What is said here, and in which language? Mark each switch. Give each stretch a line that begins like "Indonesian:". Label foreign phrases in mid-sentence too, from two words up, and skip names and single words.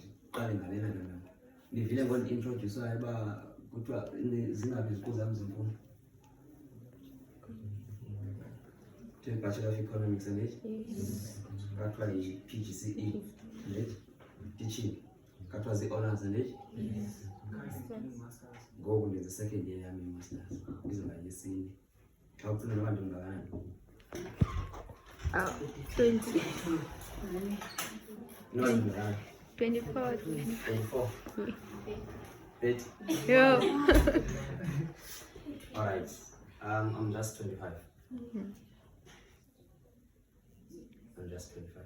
Xhosa: uqale ngalena nto ndivile ngondiintroducewayo uba kuthiwa zingaphi iziqu zam zemfundo.
English: Bachelor of Economics and it?
Xhosa: Kathiwa yi-PGCE
English: and it? Teaching.
Xhosa: Kathiwa zii-honours
English: and it?
Xhosa: Ngoku ndenza
English: second year
Xhosa: yam i-masters izoba yesine. Xa ufuna noba ndingakanani? 20.
English: No, 24. 24. 30. Yo. All right. I'm just 25. I'm just 25.